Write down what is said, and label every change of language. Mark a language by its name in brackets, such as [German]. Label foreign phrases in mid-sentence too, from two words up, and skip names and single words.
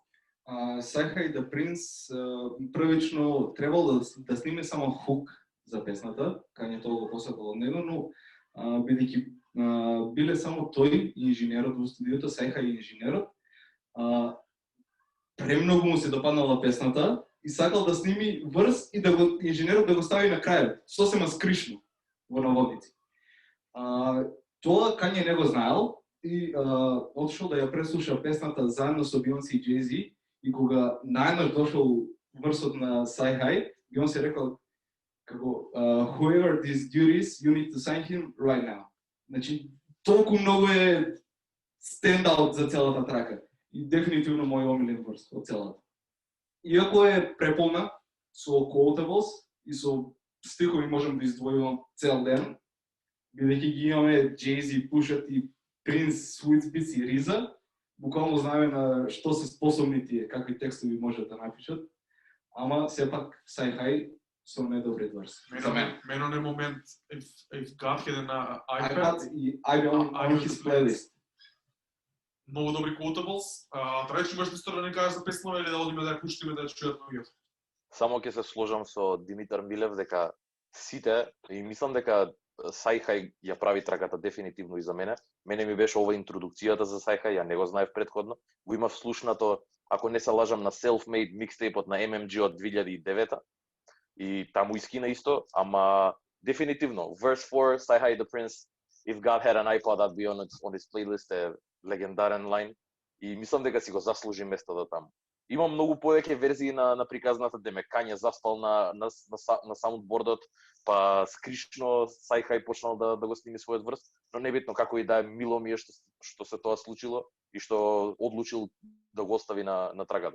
[Macedonian] Sci-Hi The Prince првично требало да сниме само хук за песната, Kanye тоа го посакал од него, но бидејќи биле само тој и инженерот во студиото, Sci-Hi и инженерот, премногу му се допаднала песната и сакал да сними врс и инженерот да го стави на крајот, сосема скришно во наводници. Тоа Kanye не го знаел и отшол да ја преслуша песната заедно со Beyoncé и Jay-Z и кога најнаш дошол врсот на Sci-Hi, Beyoncé рекол како [English] whoever this dude is, you need to sign him right now. [Macedonian] Значи, толку многу е стендаут за целата трака. И дефинитивно мој омилен врс од целата. Иако е преполна со quotables и со стихови можам да издвојувам цел ден, бидејќи ги имаме Jay-Z, Pusha T, Prince, Swiss Beats и Риза, буквално знаеме на што се способни тие, какви текстови можат да напишат, ама сепак Sci-Hi со најдобриот врс. За мен. Мен на момент, [English] if God had an iPad и on his playlist. [Macedonian] Многу добри quotables. Трајчи имаш нешто да не кажеш за песнава или да одиме да ја пуштиме да ја чујат луѓето? Само ќе се сложам со Димитар Милев дека сите, и мислам дека Sci-Hi ја прави траката дефинитивно и за мене. Мене ми беше ова интродукцијата за Sci-Hi, ја не го знаев претходно. Го имав слушнато, ако не се лажам, на Self-Made микстейпот на MMG од 2009 и таму искина исто, ама дефинитивно Verse 4, Sci-Hi The Prince, [English] If God Had an iPod, I'd be on his playlist [Macedonian] е легендарен лайн и мислам дека си го заслужи местото таму. Има многу повеќе верзии на приказната, де ме Kanye заспал на саундбордот, па скришно Sci-Hi почнал да го сними својот врс, но небитно како и да е, мило ми е што се тоа случило и што одлучил да го остави на трагата.